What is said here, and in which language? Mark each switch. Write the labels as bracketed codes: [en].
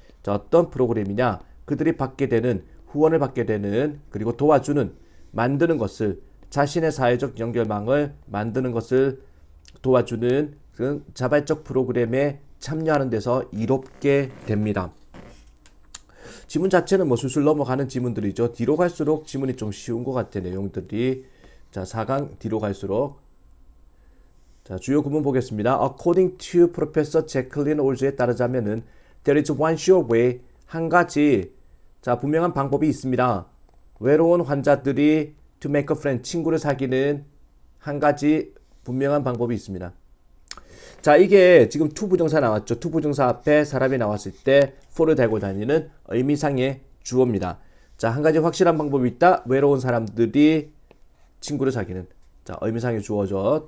[ko] 자 어떤 프로그램이냐 그들이 받게 되는 후원을 받게 되는 그리고 도와주는 만드는 것을 자신의 사회적 연결망을 만드는 것을 도와주는 그 자발적 프로그램에 참여하는 데서 이롭게 됩니다. 지문 자체는 뭐 술술 넘어가는 지문들이죠. 뒤로 갈수록 지문이 좀 쉬운 것 같아 내용들이. 자 4강 뒤로 갈수록 자 주요 구문 보겠습니다. [en] According to Professor Jacqueline Ols [ko] 에 따르자면은 [en] there is one sure way [ko] 한 가지 자 분명한 방법이 있습니다. 외로운 환자들이 [en] to make a friend [ko] 친구를 사귀는 한 가지 분명한 방법이 있습니다. 자 이게 지금 to 부정사 나왔죠. to 부정사 앞에 사람이 나왔을 때 for를 달고 다니는 의미상의 주어입니다. 자 한 가지 확실한 방법이 있다. 외로운 사람들이 친구를 사귀는 자 의미상의 주어죠.